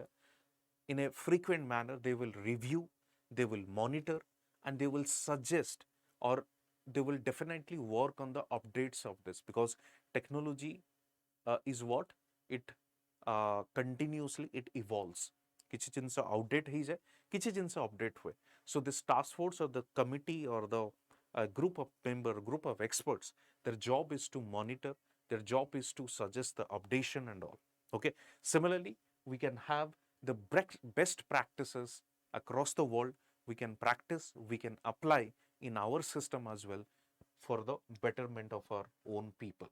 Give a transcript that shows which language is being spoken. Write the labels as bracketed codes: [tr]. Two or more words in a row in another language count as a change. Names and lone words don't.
[en] In a frequent manner, they will review, they will monitor, and they will suggest, or they will definitely work on the updates of this, because technology is what it continuously it evolves. [or] କିଛି ଜିନିଷ ଆଉଟଡେଟ୍ ହେଇଯାଏ, କିଛି ଜିନିଷ ଅପଡେଟ୍ ହୁଏ. [en] So this task force or the committee or the group of member, group of experts, their job is to monitor, their job is to suggest the updation and all. Okay. Similarly, we can have the best practices across the world. We can practice, we can apply in our system as well for the betterment of our own people.